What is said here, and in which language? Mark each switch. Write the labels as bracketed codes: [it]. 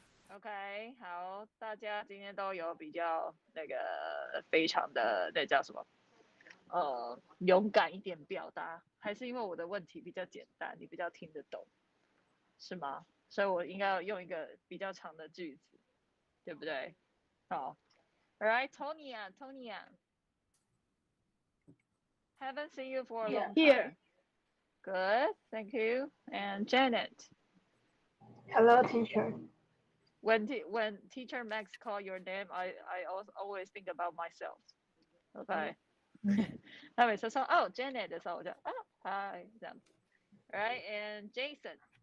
[zh] OK， 好，大家今天都有比较非常的那叫什么？勇敢一点表达，还是因为我的问题比较简单，你比较听得懂，是吗？所以我应该要用一个比较长的句子，对不对？ [en] 好 ，All right, Tonya. Haven't seen you for a long time. Here. Good, thank you. And Janet. Hello, teacher. When teacher Max call your name, I always think about myself. [zh] OK， 他每次说哦 Janet 的时候，我就啊 Hi 这样子。 [en] Right, and Jason.